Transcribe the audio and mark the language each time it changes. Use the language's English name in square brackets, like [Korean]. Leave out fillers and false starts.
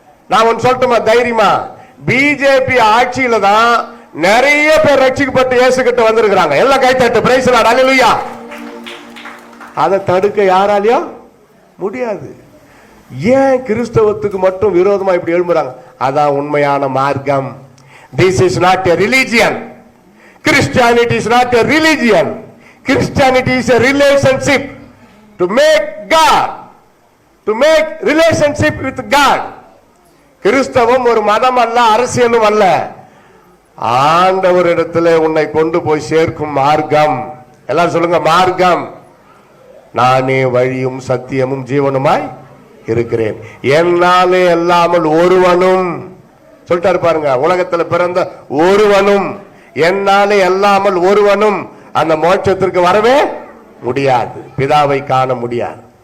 [Tamil] நான் ஒன்னு சொல்லட்டுமா தைரியமா? பிஜேபி ஆட்சியில தான் நிறைய பேர் ரட்சிக்கப்பட்டு இயேசு கிட்ட வந்திருக்கிறாங்க. எல்லாம் கைத்தட்டு, [English] praise the lord, [Tamil] அல்லேலூயா. அதை தடுக்க யாராலையும் முடியாது. ஏன் கிறிஸ்தவத்துக்கு மட்டும் விரோதமா இப்படி எழும்புறாங்க? அதான் உண்மையான மார்க்கம். [English] This is not a religion. Christianity is not a religion. Christianity is a relationship to make God, to make relationship with God. [Tamil] கிறிஸ்தவம் ஒரு மதம் அல்ல, அரசியலும் அல்ல. ஆண்டவரிடத்தில் உன்னை கொண்டு போய் சேர்க்கும் மார்க்கம். எல்லாரும் சொல்லுங்க, மார்க்கம். நானே வழியும் சத்தியமும் ஜீவனுமாய் இருக்கிறேன், என்னாலே அல்லாமல் ஒருவனும், சொல்லிட்டாரு பாருங்க, உலகத்தில் பிறந்த ஒருவனும், என்னாலே அல்லாமல் ஒருவனும் அந்த மோட்சத்திற்கு வரவே முடியாது, பிதாவை காண முடியாது.